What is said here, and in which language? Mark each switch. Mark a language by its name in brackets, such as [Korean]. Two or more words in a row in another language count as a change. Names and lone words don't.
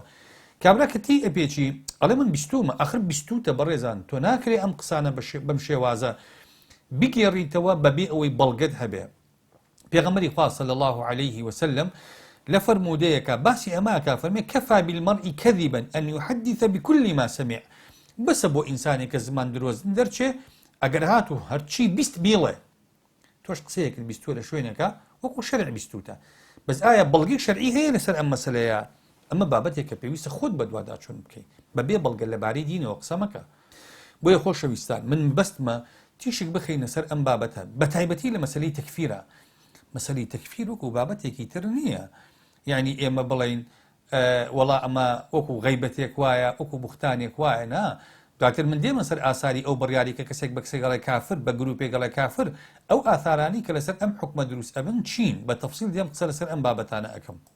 [Central Kurdish] کابرا کە تی ئەپێکی ئەڵێ من بیستومە، ئاخر بیستوتە بەڕێزان، تۆ ناکرێ ئەم قسانە بەم شێوازە بگێڕیتەوە بەبێ ئەوەی بەڵگەت هەبێ. پێغەمبەری خوا [Arabic] صلی الله عليه وسلم [Central Kurdish] لە فەرمودەیەکە باسی ئەماکە، فەرمێ [Arabic] کەفا بالمەرئی کەذیبا ئەن یحەدیث بكل ما سمع [Central Kurdish] بەسە بۆ ئینسانێک کە زمان درۆزن دەرچێ ئەگەر هات و هەرچی بیست بیڵێ تۆش قسەیەکت بیستوە لە شوێنەکە وەکو شەرع بیستوتە بەس ئایا بەڵگەی شەرعی هەیە لەسەر ئەم مەسەلەیە ئەمە بابەتێک کە پێویستە خۆت بە دوواداچوون بکەیت بەبێ بەڵگە لەبارەی دینەوە قسە مەکە بۆیە خۆشەویستان من بەستمە تیشک بخەینە سەر ئەم بابەتە بە تایبەتی لە مەسەلەی تەکفیرە مەسەلەی تەکفیر وەکو بابەتێکی تر نییە یعنی ئێمە بڵین وەڵا ئەمە وەکو غەیبەتێک وایە وەکو بوختانێک وایە نا دواتر من دێمە سەر ئاساری ئەو بڕیاری کە کەسێک بە کەسێک گەڵێ کافر بە گروپێک گەڵێ کافر ئەو ئاثارانی کە لەسەر ئەم حکمە دروست ئەبن چین بە تەفسیل دێم قسە لەسەر ئەم بابەتانە ئەەکەم